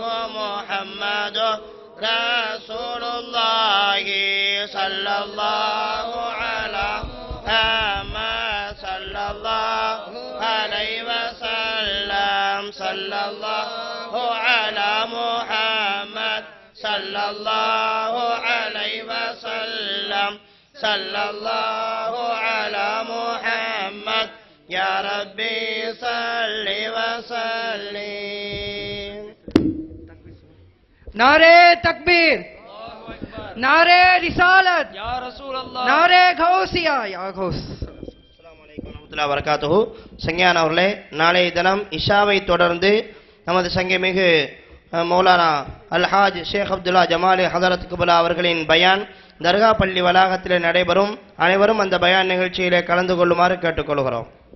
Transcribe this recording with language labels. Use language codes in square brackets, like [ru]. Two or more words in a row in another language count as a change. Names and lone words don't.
[ar] محمد رسول الله صلى الله على محمد صلى الله عليه وسلم صلى الله على محمد صلى الله عليه وسلم صلى الله على محمد يا ربي صل وسلم. [ur] نعرۂ تکبیر، نعرۂ رسالت, [ar] يا رسول الله, [ur] نعرۂ غوثیہ یا غوث. [ar] السلام عليكم ورحمة الله وبركاته. [ta] சங்கியான அவர்களே, நாளைய தினம் இஷாவை தொடர்ந்து நமது சங்கமிகு மௌலானா அல்ஹாஜ் ஷேக் அப்துல்லா ஜமாலி ஹதரத் குபலா அவர்களின் பயான் தர்கா பள்ளி வளாகத்தில் நடைபெறும். அனைவரும் அந்த பயான் நிகழ்ச்சியிலே கலந்து கொள்ளுமாறு கேட்டுக்கொள்கிறோம்.